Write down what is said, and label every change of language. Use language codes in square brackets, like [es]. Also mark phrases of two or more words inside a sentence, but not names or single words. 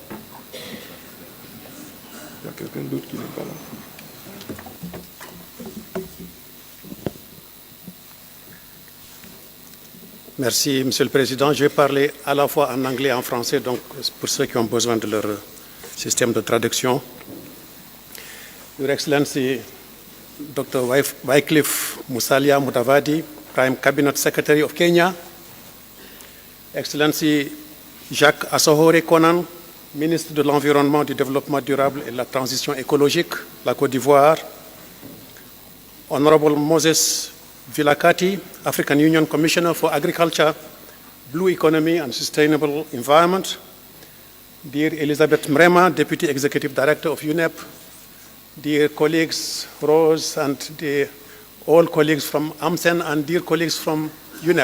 [fr] Il y a quelqu'un d'autre qui n'est pas là. Merci, Monsieur le Président. Je vais parler à la fois en anglais et en français, donc pour ceux qui ont besoin de leur système de traduction. [en] Your Excellency, Dr. Wycliffe Musalia Mudavadi, Prime Cabinet Secretary of Kenya, Excellency Jacques Assohore Konan, [fr] Ministre de l'Environnement, du Développement durable et de la Transition écologique, la Côte d'Ivoire, [en] Honorable Moses Vilakati, African Union Commissioner for Agriculture, Blue Economy and Sustainable Environment, dear Elizabeth Mrema, Deputy Executive Director of UNEP, dear colleagues Rose and the all colleagues from AMCEN and dear colleagues from UNEP.